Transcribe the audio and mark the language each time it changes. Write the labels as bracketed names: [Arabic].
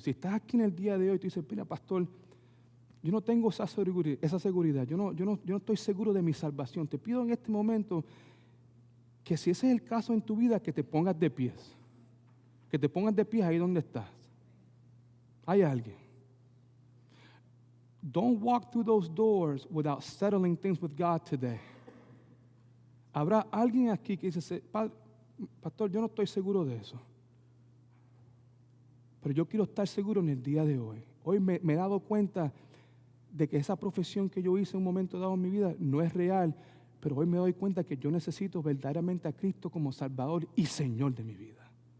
[Spanish] Si estás aquí en el día de hoy y tú dices, mira, pastor, yo no tengo esa seguridad, yo no estoy seguro de mi salvación. Te pido en este momento que si ese es el caso en tu vida, que te pongas de pies. Que te pongas de pies ahí donde estás. Hay alguien. [English] Don't walk through those doors without settling things with God today. [Spanish] Habrá alguien aquí que dice, pastor, yo no estoy seguro de eso. Pero yo quiero estar seguro en el día de hoy. Hoy me he dado cuenta de que esa profesión que yo hice en un momento dado en mi vida no es real, pero hoy me doy cuenta que yo necesito verdaderamente a Cristo como Salvador y Señor de mi vida.